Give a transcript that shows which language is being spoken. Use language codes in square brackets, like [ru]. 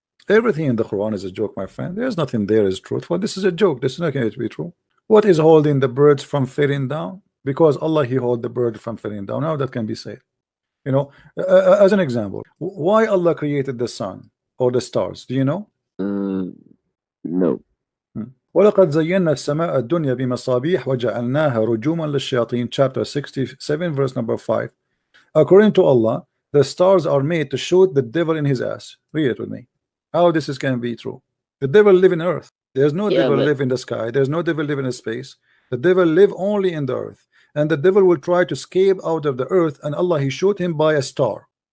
[en] Everything in the Quran is a joke, my friend. There's nothing there is truthful. This is a joke. This is not going to be true. What is holding the birds from falling down? Because Allah, he hold the bird from falling down. Now that can be said. You know, as an example, why Allah created the sun or the stars? Do you know? No. [ar] وَلَقَدْ زَيَّنَّا السَّمَاءَ الدُّنْيَا بِمَصَابِيحَ وَجَعَلْنَاهَا رُجُومًا لِلشَّيَاطِينِ, [en] chapter 67, verse number 5. According to Allah, the stars are made to shoot the devil in his ass. Read it with me. How this is can be true? The devil live in earth. There's no devil live in the sky. There's no devil live in space. The devil live only in the earth, and the devil will try to escape out of the earth, and Allah, he shoot him by a star.